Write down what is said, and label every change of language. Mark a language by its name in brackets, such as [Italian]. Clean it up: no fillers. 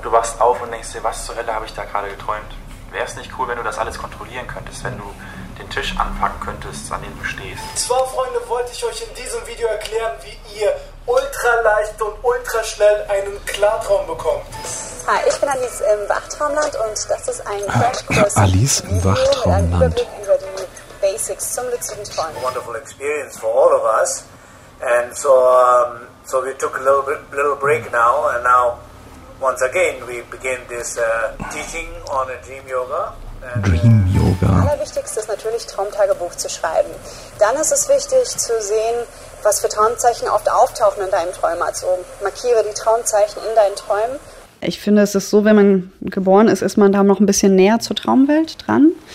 [German] Du wachst auf und denkst dir, was zur Hölle habe ich da gerade geträumt? Wäre es nicht cool, wenn du das alles kontrollieren könntest, wenn du den Tisch anpacken könntest, an dem du stehst? Zwei Freunde, wollte ich euch in diesem Video erklären, wie ihr ultraleicht und ultraschnell einen Klartraum bekommt. Hi, ich bin Alice im Wachtraumland und das ist ein Crashkurs. Alice im Wachtraumland. Über die Basics zum luziden Träumen. [English] A wonderful experience for all of us. And so we took a little break now, and now once again we begin this teaching on a dream yoga. Dream Yoga. [German] Das Allerwichtigste ist natürlich, Traumtagebuch zu schreiben. Dann ist es wichtig zu sehen, was für Traumzeichen oft auftauchen in deinen Träumen. Also markiere die Traumzeichen in deinen Träumen. Ich finde, es ist so, wenn man geboren ist, ist man da noch ein bisschen näher zur Traumwelt dran.